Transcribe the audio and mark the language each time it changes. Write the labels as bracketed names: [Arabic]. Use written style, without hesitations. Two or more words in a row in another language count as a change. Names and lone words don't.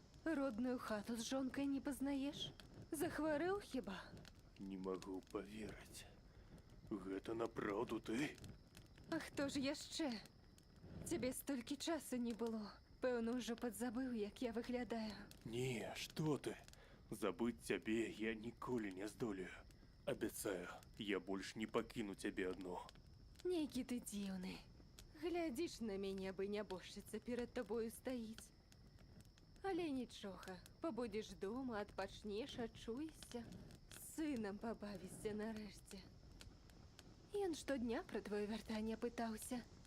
[Belarusian] Родную хату з жонкай не пазнаеш? Захварэў хіба? [Russian] Не могу поверить. [Belarusian] Гэта направду ты? А хто ж яшчэ? Цябе столькі часу не было. Пэўна, ўжо падзабыў, як я выглядаю. [Russian] Не, что ты? Забыть тебе я [Belarusian] ніколі не здолею. [Russian] Обещаю, я больше не покину тебе одну. [Belarusian] Нейкі ты дзіўны. Глядзіш на мяне, бы нябожчыца перад табою стаіць. Але нічога, пабудзеш дома, адпачнеш, ачуешся. З сынам пабавішся нарэшце. Ён штодня пра твоё вяртанне пытаўся.